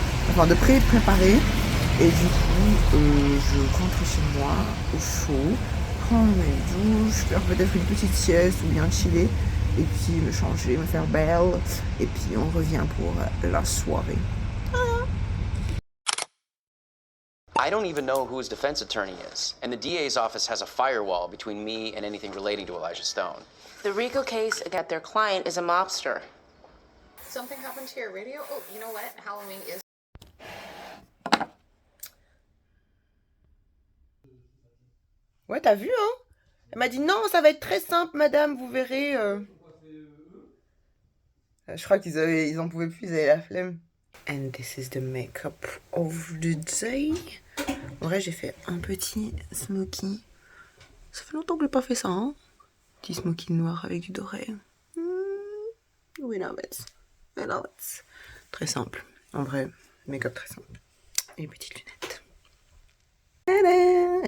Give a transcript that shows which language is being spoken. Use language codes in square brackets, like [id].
[fr] Enfin, de préparer. Et du coup, je rentre chez moi au chaud, prendre une douche, faire peut-être une petite sieste ou bien chiller. Et puis me changer, me faire belle. Et puis on revient pour la soirée. [en] I don't even know who his defense attorney is, and the DA's office has a firewall between me and anything relating to Elijah Stone. The RICO case against their client is a mobster. Something happened to your radio? Oh, you know what? Halloween is... [fr] Ouais, t'as vu, hein? Elle m'a dit non, ça va être très simple, madame, vous verrez. Je crois ils en pouvaient plus, ils avaient la flemme. [en] And this is the makeup of the day. [fr] En vrai, j'ai fait un petit smoky. Ça fait longtemps que j'ai pas fait ça, hein? Petit smoky noir avec du doré. [en] We love it. I love it. [fr] Très simple. En vrai, make-up très simple. Et petites lunettes. Tadam!